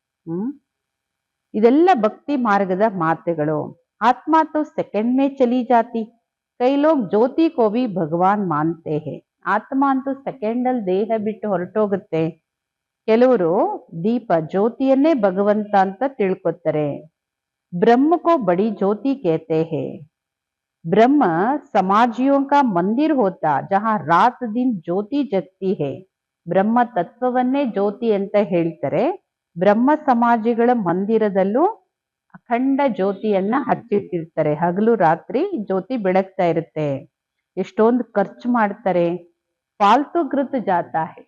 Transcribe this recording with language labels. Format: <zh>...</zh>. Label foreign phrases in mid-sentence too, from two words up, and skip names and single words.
<kn>ಇದೆಲ್ಲ ಭಕ್ತಿ ಮಾರ್ಗದ ಮಾತುಗಳು.</kn> <hi>आत्मा तो सेकंड में चली जाती, कई लोग ज्योति को भी भगवान मानते हैं.</hi> <kn>ಆತ್ಮ ಅಂತೂ ಸೆಕೆಂಡ್ ಅಲ್ಲಿ ದೇಹ ಬಿಟ್ಟು ಹೊರಟೋಗುತ್ತೆ. ಕೆಲವರು ದೀಪ ಜ್ಯೋತಿಯನ್ನೇ ಭಗವಂತ ಅಂತ ತಿಳ್ಕೊತಾರೆ.</kn> <hi>ब्रह्म को बड़ी ज्योति कहते हैं। ब्रह्म समाजियों का मंदिर होता जहां रात दिन ज्योति जगती है.</hi> <kn>ಬ್ರಹ್ಮ ತತ್ವವನ್ನೇ ಜ್ಯೋತಿ ಅಂತ ಹೇಳ್ತಾರೆ. ಬ್ರಹ್ಮ ಸಮಾಜಿಗಳ ಮಂದಿರದಲ್ಲೂ ಅಖಂಡ ಜ್ಯೋತಿಯನ್ನ ಹಚ್ಚಿಟ್ಟಿರ್ತಾರೆ. ಹಗಲು ರಾತ್ರಿ ಜ್ಯೋತಿ ಬೆಳಗ್ತಾ ಇರುತ್ತೆ. ಎಷ್ಟೊಂದು ಖರ್ಚು ಮಾಡ್ತಾರೆ.</kn> <hi>फ़ालतू घृत जाता है.</hi>